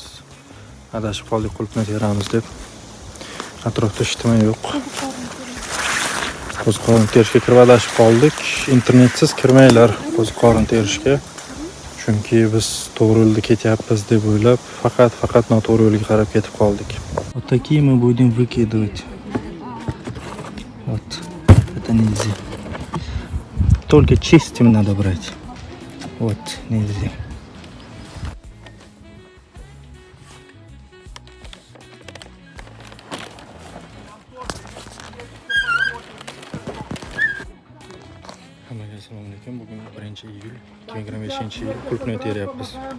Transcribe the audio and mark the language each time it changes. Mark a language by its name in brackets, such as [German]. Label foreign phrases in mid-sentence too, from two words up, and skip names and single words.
[Uzbek] Adashib qoldik, qulfni teramiz deb. Atrofda ishtima yo'q. Qo'ziqorin terishga kirib adashib qoldik. Internetsiz kirmanglar qo'ziqorin terishga. Chunki biz to'g'ri yo'lda ketyapmiz deb o'ylab, faqat noto'g'ri yo'lga qarab ketib qoldik. [Russian] Вот такие мы будем выкидывать. Вот. Это нельзя. Только чистым надо брать. Вот, нельзя. [Uzbek] Hammaga assalomu alaykum. Bugun 1-iyul 2025-yil qulfni teryapmiz.